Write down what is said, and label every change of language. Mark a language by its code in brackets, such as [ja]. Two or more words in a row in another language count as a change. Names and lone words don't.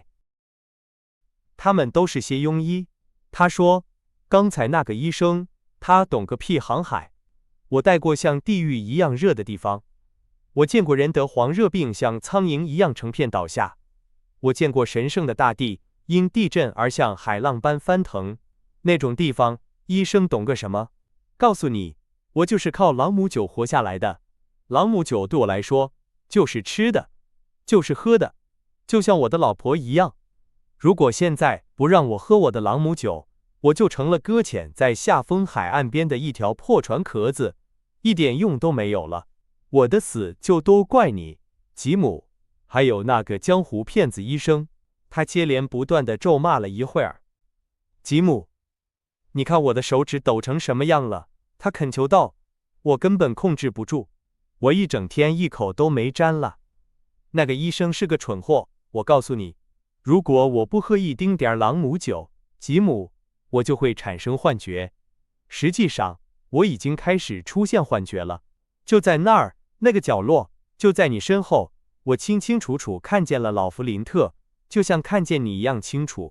[zh] 他們都是些庸醫，他說，剛才那個醫生，他懂個屁航海。我待過像地獄一樣熱的地方，我見過人得黃熱病像蒼蠅一樣成片倒下，我見過神聖的大地因地震而像海浪般翻騰，那種地方，醫生懂個什麼？告訴你，我就是靠朗姆酒活下來的。朗姆酒對我來說，就是吃的，就是喝的，就像我的老婆一樣。如果現在不讓我喝我的朗姆酒，我就成了擱淺在下風海岸邊的一條破船殼子，一點用都沒有了。我的死就都怪你，吉姆，還有那個江湖騙子醫生。他接連不斷地咒罵了一會兒。吉姆，你看我的手指抖成什麼樣了？他懇求道。我根本控制不住，我一整天一口都沒沾了。那個醫生是個蠢貨，我告訴你，如果我不喝一丁點兒朗姆酒，吉姆，我就會產生幻覺。實際上，我已經開始出現幻覺了。就在那兒，那個角落，就在你身後，我清清楚楚看見了老弗林特，就像看見你一樣清楚。